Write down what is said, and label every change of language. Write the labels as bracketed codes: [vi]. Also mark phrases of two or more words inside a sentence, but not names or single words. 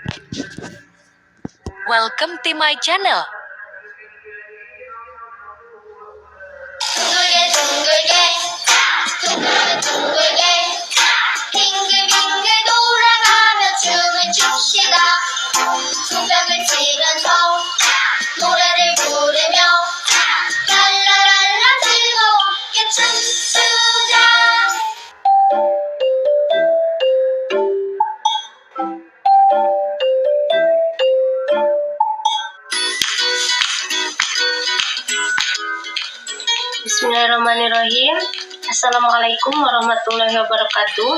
[en] Welcome to my channel. [ko] 둥글게 빙글빙글 돌아가며 춤을 춥시다. 손뼉을 치면서 노래를 부르며 랄라랄라 즐겁게 춤추자. [ar] بسم الله الرحمن الرحيم. السلام عليكم ورحمة الله وبركاته.